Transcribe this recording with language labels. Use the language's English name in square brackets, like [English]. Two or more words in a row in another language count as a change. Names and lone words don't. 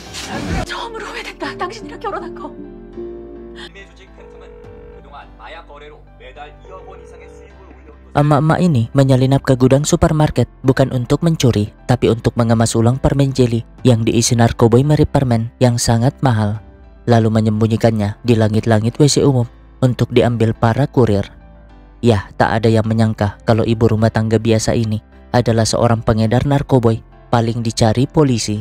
[Korean] 처음으로 후회된다. 당신이랑 결혼한 거. 이메 조직 팬텀은 그동안 마약 거래로 매달 2억 원 이상의 수익을 올려온 [Indonesian] Emak-emak ini menyelinap ke gudang supermarket bukan untuk mencuri, tapi untuk mengemas ulang permen jeli yang diisi narkoboy mirip permen yang sangat mahal, lalu menyembunyikannya di langit-langit WC umum untuk diambil para kurir. Yah, tak ada yang menyangka kalau ibu rumah tangga biasa ini adalah seorang pengedar narkoboy paling dicari polisi.